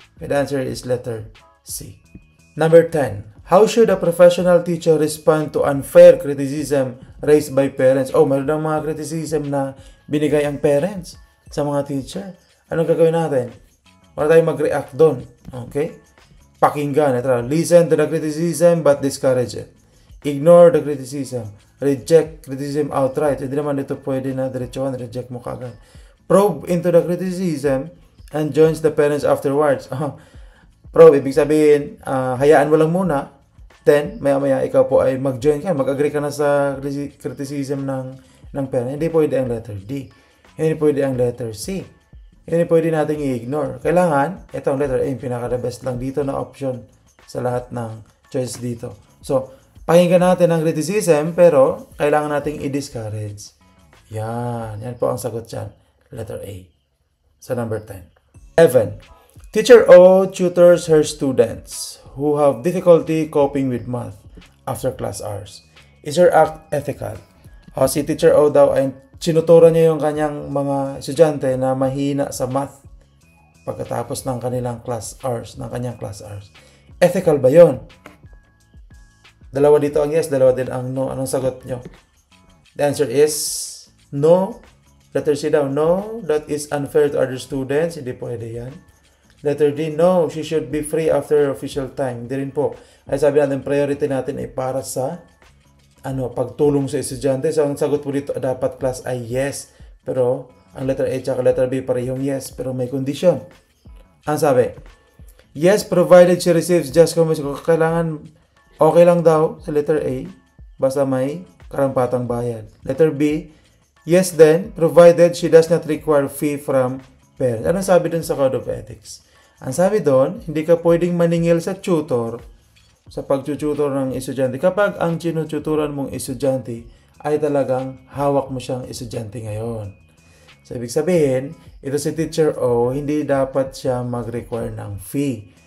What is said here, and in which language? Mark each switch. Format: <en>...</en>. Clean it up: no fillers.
<en>Okay, the answer is letter C. Number 10. How should a professional teacher respond to unfair criticism raised by parents?</en> <tl>Meron ng mga criticism na binigay ang parents sa mga teacher. Anong gagawin natin? Para tayo mag-react doon. Okay? Pakinggan.</tl> <en>Listen to the criticism but discourage it. Ignore the criticism. Reject criticism outright.</en> <tl>Hindi naman dito pwede na diretsuhan. Reject mo kagad.</tl> <en>Probe into the criticism and joins the parents afterwards.</en> <tl>Probe, ibig sabihin, hayaan mo lang muna. Then, maya-maya ikaw po ay mag-join ka. Mag-agree ka na sa criticism ng parents. Hindi pwede ang letter D. Hindi pwede ang letter C. Hindi pwede natin i-ignore. Kailangan, itong letter A, yung pinaka-the best lang dito na option sa lahat ng choice dito. So, pakinggan natin ang criticism, pero kailangan nating i-discourage. Yan po ang sagot dyan. Letter A. So, number 10. 11.</tl> <en>Teacher O tutors her students who have difficulty coping with math after class hours. Is her act ethical?</en> <tl>Si Teacher O daw ay sinuturan niya yung kanyang mga estudyante na mahina sa math pagkatapos ng kanilang class hours, ng kanyang class hours. Ethical ba yon? Dalawa dito ang yes, dalawa din ang no. Anong sagot nyo?</tl> <en>The answer is no. Letter C daw, no, that is unfair to other students.</en> <tl>Hindi pwede yan.</tl> <en>Letter D, no, she should be free after official time.</en> <tl>Hindi rin po. Ay sabi natin, priority natin ay para sa pagtulong sa estudyante. So, ang sagot po dito, dapat class ay yes. Pero, ang letter A at letter B, parehong yes. Pero may condition. Ang sabi,</tl> <en>yes, provided she receives just compensation.</en> <tl>Kailangan, okay lang daw sa letter A, basta may karampatang bayad.</tl> <en>Letter B, yes then, provided she does not require fee from parents.</en> <tl>Anong sabi dun sa Code of Ethics? Ang sabi doon, hindi ka pwedeng maningil sa tutor sa pagtututor ng estudyante kapag ang tinututoran mong estudyante ay talagang hawak mo siyang estudyante ngayon. So, ibig sabihin, ito si Teacher O, hindi dapat siya mag-require ng fee.</tl>